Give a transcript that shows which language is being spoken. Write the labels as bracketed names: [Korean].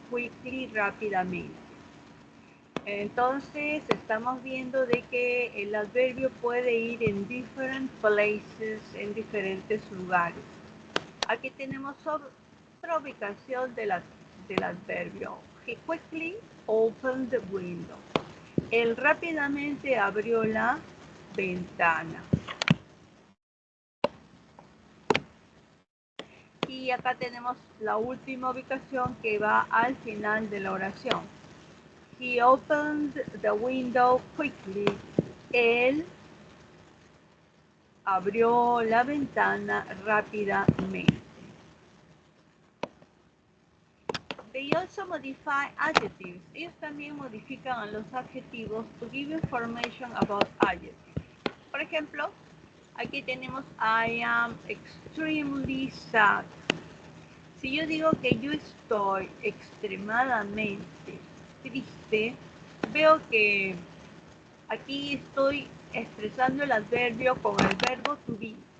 [Spanish] Quickly, rápidamente. Entonces, estamos viendo de que el adverbio puede ir en [English] different places, [Spanish] en diferentes lugares. Aquí tenemos otra ubicación del adverbio. [English] He quickly opened the window. [Spanish] Él rápidamente abrió la ventana. Y acá tenemos la última ubicación que va al final de la oración. [English] He opened the window quickly. [Spanish] Él abrió la ventana rápidamente. [English] They also modify adjectives. [Spanish] Ellos también modifican a los adjetivos [English] to give information about adjectives. [Spanish] Por ejemplo, aquí tenemos [English] I am extremely sad. [Spanish] Si yo digo que yo estoy extremadamente triste, veo que aquí estoy expresando el adverbio con el verbo to be.